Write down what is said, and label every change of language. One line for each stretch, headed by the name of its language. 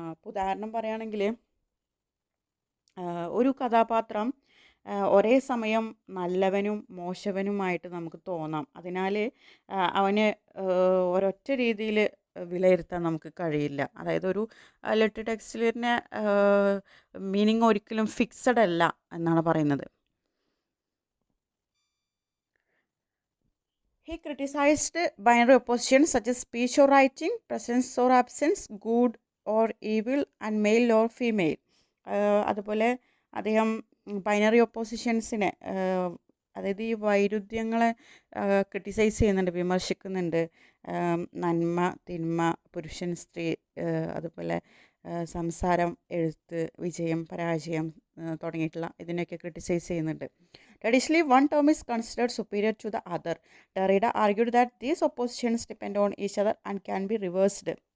Malayalam: ഉദാഹരണം പറയുകയാണെങ്കിൽ ഒരു കഥാപാത്രം ഒരേ സമയം നല്ലവനും മോശവനുമായിട്ട് നമുക്ക് തോന്നാം. അതിനാൽ അവന് ഒരൊറ്റ രീതിയിൽ വിലയിരുത്താൻ നമുക്ക് കഴിയില്ല. അതായത് ഒരു ലിറ്റററി ടെക്സ്റ്റിലിൻ്റെ മീനിങ് ഒരിക്കലും ഫിക്സഡ് അല്ല എന്നാണ് പറയുന്നത്.
English: He criticized binary oppositions such as speech or writing, presence or absence, good or evil, and male or female.
Malayalam: അതുപോലെ അദ്ദേഹം ബൈനറി ഒപ്പോസിഷൻസിനെ, അതായത് ഈ വൈരുദ്ധ്യങ്ങളെ ക്രിട്ടിസൈസ് ചെയ്യുന്നുണ്ട്, വിമർശിക്കുന്നുണ്ട്. നന്മ, തിന്മ, പുരുഷൻ, സ്ത്രീ, അതുപോലെ സംസാരം, എഴുത്ത്, വിജയം, പരാജയം തുടങ്ങിയിട്ടുള്ള ഇതിനെയൊക്കെ ക്രിട്ടിസൈസ് ചെയ്യുന്നുണ്ട്.
English: Traditionally, one term is considered superior to the other. Derrida argued that these oppositions depend on each other and can be reversed.